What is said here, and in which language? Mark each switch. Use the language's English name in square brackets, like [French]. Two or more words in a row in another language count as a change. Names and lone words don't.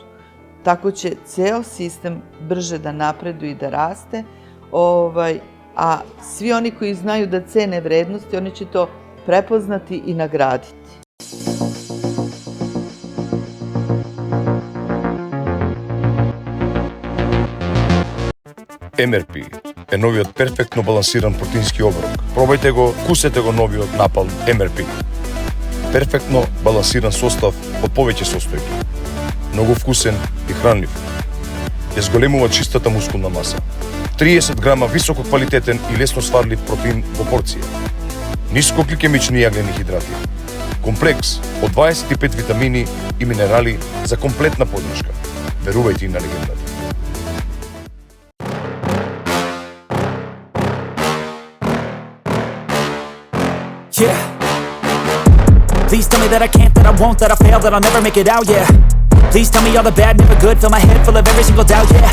[Serbian] Tako će ceo sistem brže da napreduje i da raste, a svi oni koji znaju da cene vrednosti, oni će to prepoznati i nagraditi. [Macedonian] MRP е новиот перфектно балансиран протеински оброк. Пробајте го, вкусете го новиот напалм MRP. Перфектно балансиран состав од повеќе состојки. Многу вкусен и хранлив. Ја зголемува чистата мускулна маса. 30 грама високо квалитетен и лесно сварлив протеин во порција. Ниско гликемични јаглени хидрати. Комплекс од 25 витамини и минерали за комплетна подршка. Верувајте и на легендата. [English] Yeah. Please tell me that I can't, that I won't, that I fail, that I'll never make it out, yeah. Please tell me all the bad, never good, fill my head full of every single doubt, yeah.